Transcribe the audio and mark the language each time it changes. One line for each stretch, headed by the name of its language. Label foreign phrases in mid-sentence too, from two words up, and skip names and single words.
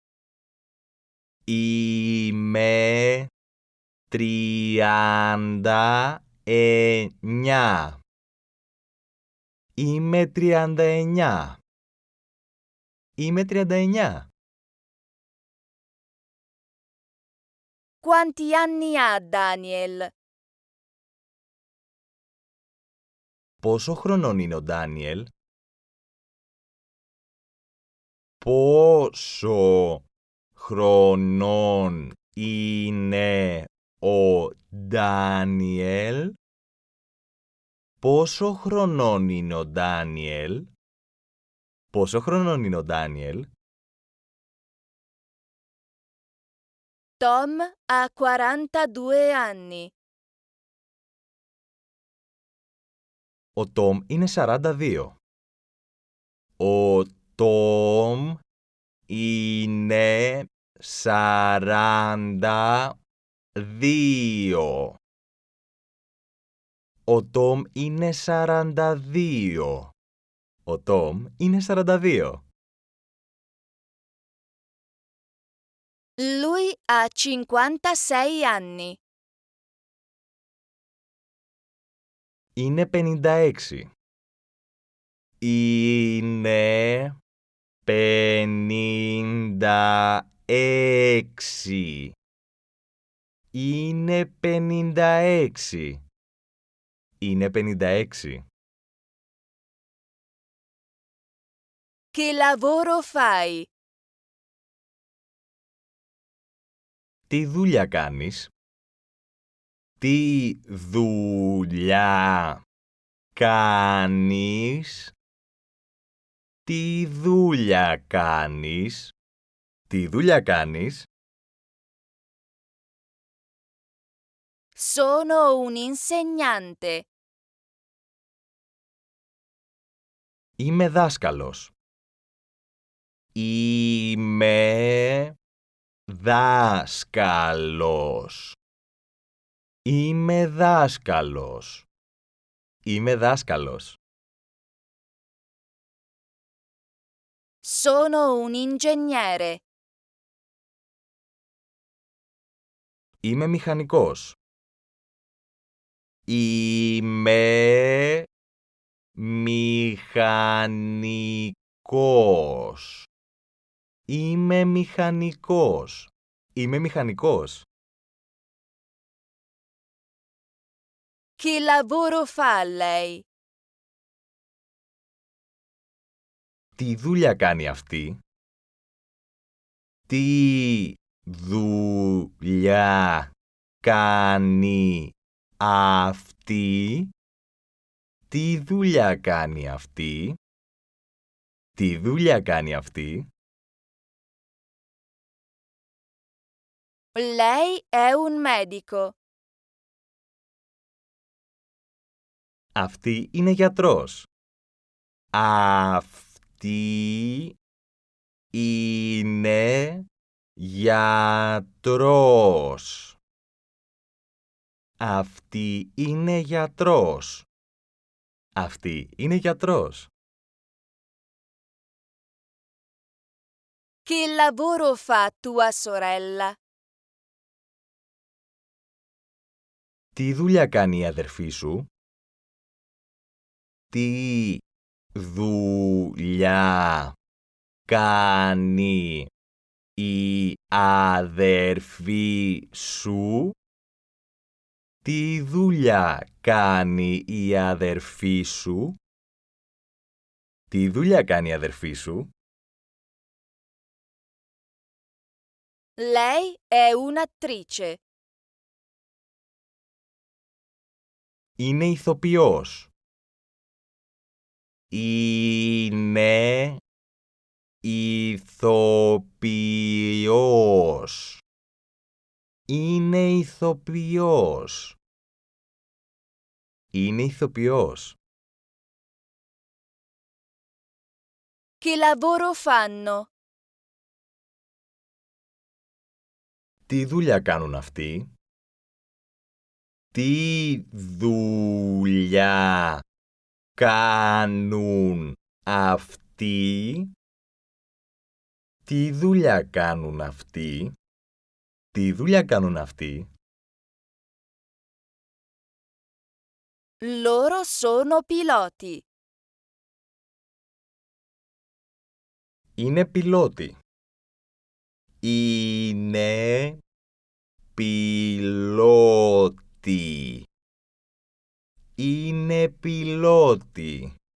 Greek: Είμαι 39. Είμαι 39. Είμαι 39.
Italian: Quanti anni ha Daniel?
Greek: Πόσο χρονών είναι ο Ντάνιελ? Πόσο χρονών είναι ο Ντάνιελ? Πόσο χρονών είναι ο Ντάνιελ? Πόσο χρονών είναι ο Ντάνιελ?
Italian: Tom ha 42 anni.
Greek: Ο Τόμ είναι 42. Ο Τόμ είναι 42. Ο Τόμ είναι 42. Ο Τόμ είναι 42.
Italian: Lui ha 56 anni.
Greek: Είναι 56. Είναι 56. Είναι 56. Είναι 56.
Italian: Che lavoro fai?
Greek: Τι δουλειά κάνεις? Τι δουλειά κάνεις? Τι δουλειά κάνεις? Τι δουλειά κάνεις?
Italian: Sono un insegnante.
Greek: Είμαι δάσκαλος. Είμαι δάσκαλος. Είμαι δάσκαλος. Είμαι δάσκαλος.
Italian: Sono un ingegnere.
Greek: Είμαι μηχανικός. Είμαι μηχανικός. Είμαι μηχανικός. Είμαι μηχανικός.
Italian: Che lavoro fa lei?
Greek: Τι δουλειά κάνει αυτή? Τι δουλειά κάνει αυτή? Τι δουλειά κάνει αυτή? Τι δουλειά κάνει αυτή?
Italian: Lei è un medico.
Greek: Αυτή είναι γιατρός. Αυτή είναι γιατρός. Αυτή είναι γιατρός. Αυτή είναι γιατρός.
Italian: Che lavoro fa tua sorella?
Greek: Τι δουλειά κάνει η αδερφή σου? Τι δουλειά κάνει η αδερφή σου? Τι δουλειά κάνει η αδερφή σου? Τι δουλειά κάνει η αδερφή σου?
Italian: Lei è un'attrice.
Greek: Είναι ηθοποιός. Είναι ηθοποιός. Είναι ηθοποιός. Είναι ηθοποιός.
Italian: Che lavoro fanno?
Greek: Τι δουλειά κάνουν αυτοί? Τι δουλειά κάνουν αυτοί? Τι δουλειά κάνουν αυτοί? Τι δουλειά κάνουν αυτοί?
Italian: Loro sono piloti.
Greek: Είναι πιλότοι. Είναι πιλότοι. Είναι πιλότοι.